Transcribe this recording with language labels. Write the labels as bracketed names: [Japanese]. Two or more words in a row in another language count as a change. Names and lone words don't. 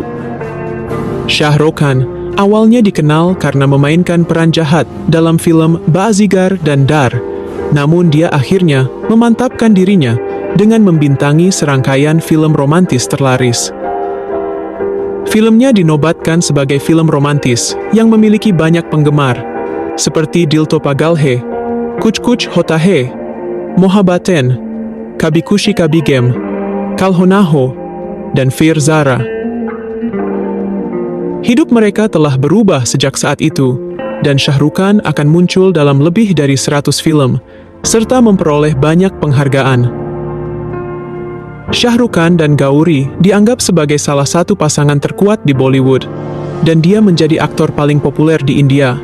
[Indonesian] Shah Rukh Khan awalnya dikenal karena memainkan peran jahat dalam film Baazigar dan Dar, namun dia akhirnya memantapkan dirinya dengan membintangi serangkaian film romantis terlaris. Filmnya dinobatkan sebagai film romantis yang memiliki banyak penggemar, seperti Dil To Pagal Hai, Kuch Kuch Hota Hai, Mohabbaten, Kabhi Khushi Kabhie Gham, Kal Ho Na Ho, dan Fir Zara. Hidup mereka telah berubah sejak saat itu, dan Shah Rukh Khan akan muncul dalam lebih dari 100 film, serta memperoleh banyak penghargaan. Shah Rukh Khan dan Gauri dianggap sebagai salah satu pasangan terkuat di Bollywood, dan dia menjadi aktor paling populer di India.